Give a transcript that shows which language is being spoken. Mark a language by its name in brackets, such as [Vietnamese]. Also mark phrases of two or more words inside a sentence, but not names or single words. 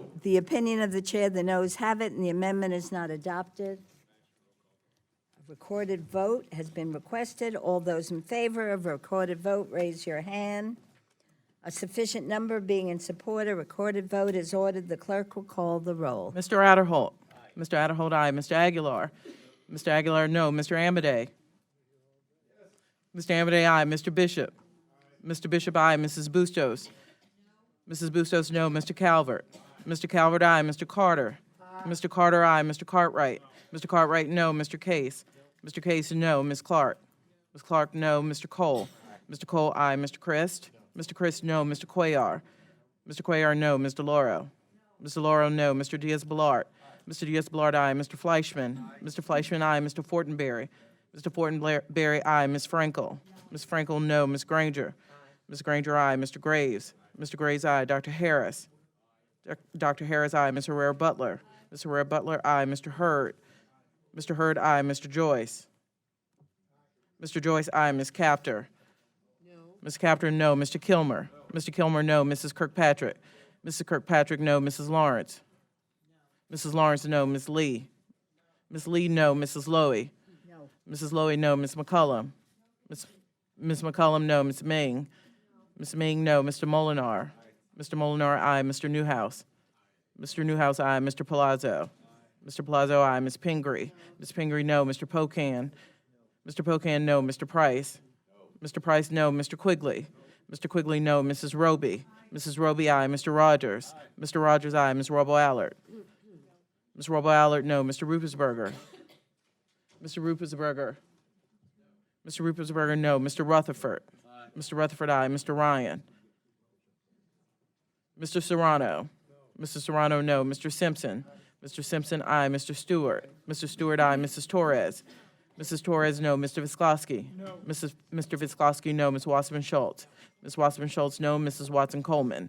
[English] The opinion of the chair, the noes have it, and the amendment is not adopted. recorded vote has been requested. All those in favor of a recorded vote, raise your hand. A sufficient number being in support, a recorded vote is ordered. The clerk will call the roll. Mr. Adderholt. Mr. Adderholt, aye. Mr. Aguilar. Mr. Aguilar, no. Mr. Amedee. Mr. Amedee, aye. Mr. Bishop. Mr. Bishop, aye. Mrs. Bustos. Mrs. Bustos, no. Mr. Calvert. Mr. Calvert, aye. Mr. Carter. Mr. Carter, aye. Mr. Cartwright. Mr. Cartwright, no. Mr. Case. Mr. Case, no. Ms. Clark. Ms. Clark, no. Mr. Cole. Mr. Cole, aye. Mr. Christ. Mr. Christ, no. Mr. Cuellar. Mr. Cuellar, no. Ms. DeLauro. Ms. DeLauro, no. Mr. Diaz-Balart. Mr. Diaz-Balart, aye. Mr. Fleischman. Mr. Fleischman, aye. Mr. Fortenberry. Mr. Fortenberry, aye. Ms. Frankel. Ms. Frankel, no. Ms. Granger. Ms. Granger, aye. Mr. Graves. Mr. Graves, aye. Dr. Harris. Dr. Harris, aye. Ms. Herrera-Butler. Ms. Herrera-Butler, aye. Mr. Hurd. Mr. Hurd, aye. Mr. Joyce. Mr. Joyce, aye. Ms. Capter. Ms. Capter, no. Mr. Kilmer. Mr. Kilmer, no. Mrs. Kirkpatrick. Mrs. Kirkpatrick, no. Mrs. Lawrence. Mrs. Lawrence, no. Ms. Lee. Ms. Lee, no. Mrs. Lowy. No. Mrs. Lowy, no. Ms. McCullum. Ms. McCullum, no. Ms. Ming. Ms. Ming, no. Mr. Molinar. Mr. Molinar, aye. Mr. Newhouse. Mr. Newhouse, aye. Mr. Palazzo. Mr. Palazzo, aye. Ms. Pingree. Ms. Pingree, no. Mr. Pocan. Mr. Pocan, no. Mr. Price. Mr. Price, no. Mr. Quigley. Mr. Quigley, no. Mrs. Roby. Mrs. Roby, aye. Mr. Rogers. Mr. Rogers, aye. Ms. Robo-Allard. Ms. Robo-Allard, no. Mr. Ruppersberger. Mr. Ruppersberger. Mr. Ruppersberger, no. Mr. Rutherford. Mr. Rutherford, aye. Mr. Ryan. Mr. Serrano. Mr. Serrano, no. Mr. Simpson. Mr. Simpson, aye. Mr. Stewart. Mr. Stewart, aye. Mrs. Torres. Mrs. Torres, no. Mr. Visklosky. No. Mr. Visklosky, no. Ms. Wasserman Schultz. Ms. Wasserman Schultz, no. Mrs. Watson Coleman.